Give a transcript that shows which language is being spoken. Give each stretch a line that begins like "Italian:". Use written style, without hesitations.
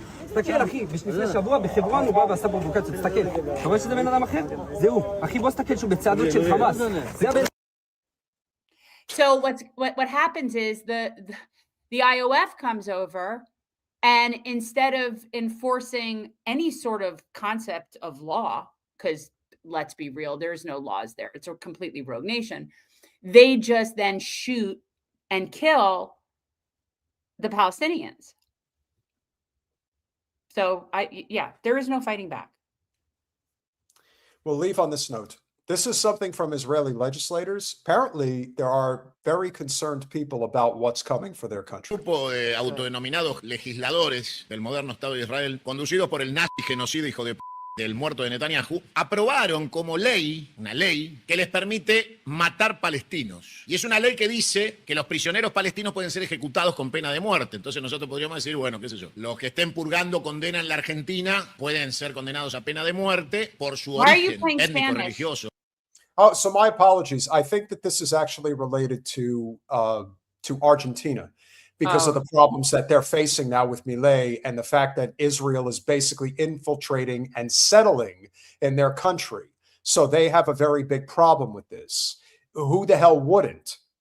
Hebrew: תסתכל אחי, לפני שבוע בחברון הוא בא ועשה פרובוקציות, תסתכל. אתה רואה שזה בן אדם אחר? זה הוא. אחי, בוא תסתכל שהוא בצעדות של חמאס. זה הבן...
English: So what happens is the IOF comes over, and instead of enforcing any sort of concept of law, because let's be real, there's no laws there. It's a completely rogue nation. They just then shoot and kill the Palestinians. So there is no fighting back. We'll leave on this note. This is something from Israeli legislators. Apparently, there are very concerned people about what's coming for their country.
Spanish: Grupo de autodenominados legisladores del moderno Estado de Israel, conducidos por el nazi genocida hijo de del muerto de Netanyahu, aprobaron como ley, una ley, que les permite matar palestinos. Y es una ley que dice que los prisioneros palestinos pueden ser ejecutados con pena de muerte. Entonces nosotros podríamos decir, bueno, qué sé yo, los que estén purgando condena en la Argentina pueden ser condenados a pena de muerte por su origen étnico-religioso.
English: Oh, so my apologies. I think that this is actually related to Argentina, because of the problems that they're facing now with Milei and the fact that Israel is basically infiltrating and settling in their country. So they have a very big problem with this. Who the hell wouldn't?